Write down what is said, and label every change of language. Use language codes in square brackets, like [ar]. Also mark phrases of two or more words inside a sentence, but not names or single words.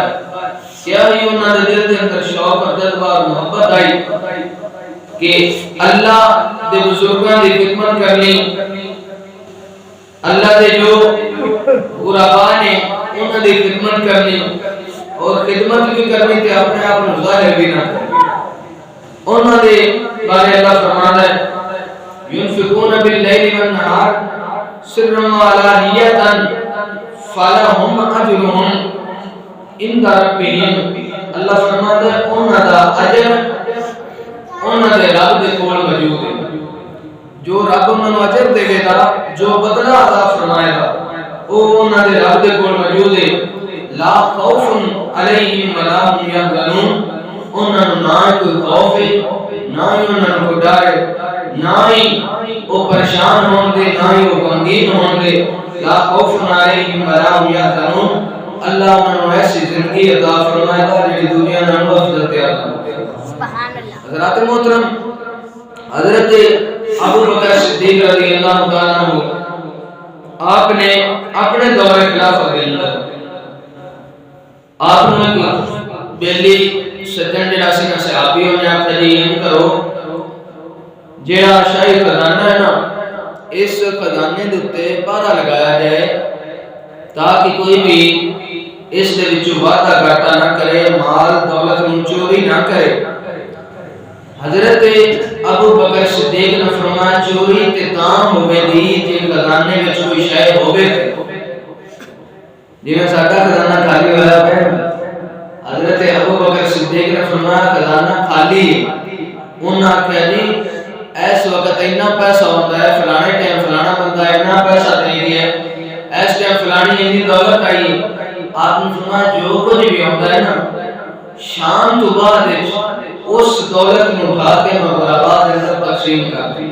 [pa] کیا ہی انہاں دے دل دے اندر شوق اور جذبہ اور محبت آئی کہ اللہ دے بزرگاں دی خدمت کرنی، اللہ دے جو غربا نے انہاں دی خدمت کرنی، اور خدمت بھی کرنی تے اپنے آپ کو ظاہر بھی نہ کرنی۔ انہاں دے بارے اللہ فرماتا ہے [ar] ينفقون بالليل والنهار سرا وعلانية فلهم أجرهم عند ربهم۔ [pa] اللہ فرماتا ہے انہاں دا اجر انہاں دے رب دے کول موجود ہے، جو رب انہاں نوں اجر دے گا، جو بدلہ عطا فرمائے گا، او انہاں دے رب دے کول موجود ہے۔ [ar] لا خوف علیہم ولا هم يحزنون، [pa] انہاں نوں نہ کوئی خوف ہے، نہ ہی انہاں نوں کوئی ڈر ہے، نہ ہی وہ پریشان ہون دے، نہ ہی وہ غمگین ہون دے۔ [ar] لا خوف علیہم ولا هم يحزنون، [pa] اللہ انہاں نوں ایسی زندگی عطا فرمائے گا جڑی دنیا نالوں افضل تیار کرے۔ [ar] سبحان اللہ۔ [pa] حضرات محترم، حضرت ابوبکر صدیق [ar] رضی اللہ تعالیٰ عنہ [pa] آپ نے اپنے دور خلافت کے اندر آپ نے بیلی سجن جڑا سی نا صحابیوں نے آخیا جی ان کرو جڑا شاہی خزانہ ہے نا اس خزانے دے اوتے پہرا لگایا جائے تاکہ کوئی بھی اس دے وچوں وعدہ گھاٹا نہ کرے، مال دولت نوں چوری نہ کرے۔ حضرت ابوبکر صدیق نے فرمایا چوری تے تاں ہوے دی جے خزانے وچ کوئی شے ہوے، جویں ساڈا خزانہ خالی ہویا ہے۔ حضرت ابوبکر صدیق نے فرمایا خزانہ خالی ہے۔ انہاں آخیا جی اس وقت اتنا پیسہ ہوتا ہے، فلانے ٹائم فلانا بندہ اتنا پیسہ دے گیا ہے، اس ٹائم فلانی اتنی دولت آئی۔ آپ نے فرمایا جو کچھ بھی ہوتا ہے نا شام تو بعد اس دولت میں اٹھا کے میں غربا دے اندر تقسیم کر دی۔